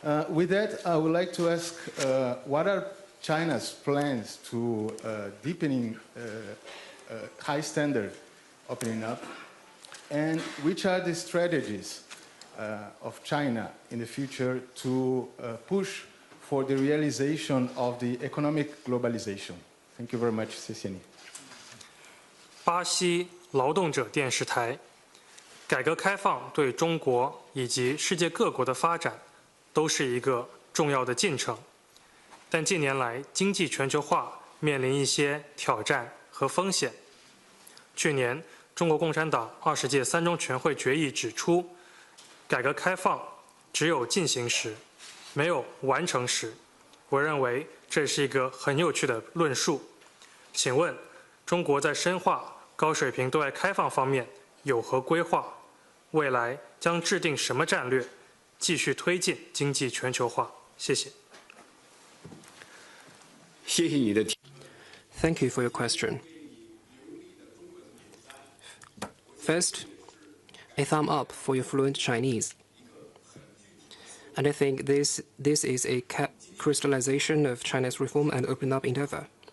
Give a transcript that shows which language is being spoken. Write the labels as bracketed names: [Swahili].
[English] With that, I would like to ask what are China's plans to deepening high standard opening up, and which are the strategies of China in the future to push for the realization of the economic globalization? Thank you very much, [Chinese] 谢谢你。巴西劳动者电视台，改革开放对中国以及世界各国的发展都是一个重要的进程，但近年来经济全球化面临一些挑战和风险。去年，中国共产党20届3中全会决议指出，改革开放只有进行时，没有完成时。我认为这是一个很有趣的论述。请问，中国在深化高水平对外开放方面有何规划？未来将制定什么战略，继续推进经济全球化？谢谢。谢谢你的提。 [English] Thank you for your question. First, a thumb up for your fluent Chinese. And I think this is a crystallization of China's reform and open up endeavor.